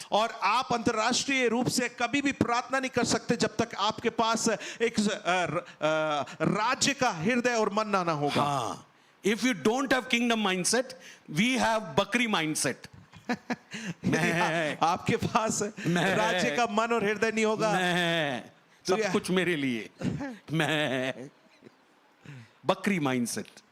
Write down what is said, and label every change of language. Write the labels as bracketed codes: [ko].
[hi] और आप अंतर्राष्ट्रीय रूप से कभी भी प्रार्थना नहीं कर सकते जब तक आपके पास एक राज्य का हृदय और मन ना होगा। Ah. [en] If you don't have kingdom mindset, we have Bakri mindset. [hi] आपके पास राज्य का मन और हृदय नहीं होगा मैं तो सब ये- कुछ मेरे लिए मैं बकरी माइंडसेट.